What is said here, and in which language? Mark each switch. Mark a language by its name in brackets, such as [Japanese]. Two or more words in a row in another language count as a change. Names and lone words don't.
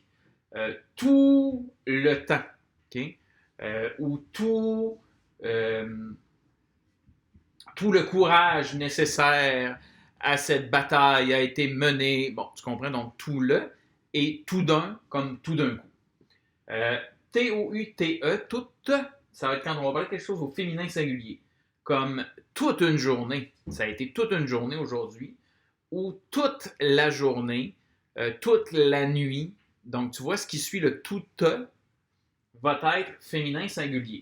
[French] Tout le temps. Okay? Ou tout le courage nécessaire à cette bataille a été menée. Bon, tu comprends, donc tout le et tout d'un comme tout d'un coup. T-O-U-T-E, toute, ça va être quand on va parler de quelque chose au féminin singulier. Comme toute une journée, ça a été toute une journée aujourd'hui, ou toute la journée, toute la nuit. Donc, tu vois, ce qui suit le tout va être féminin singulier.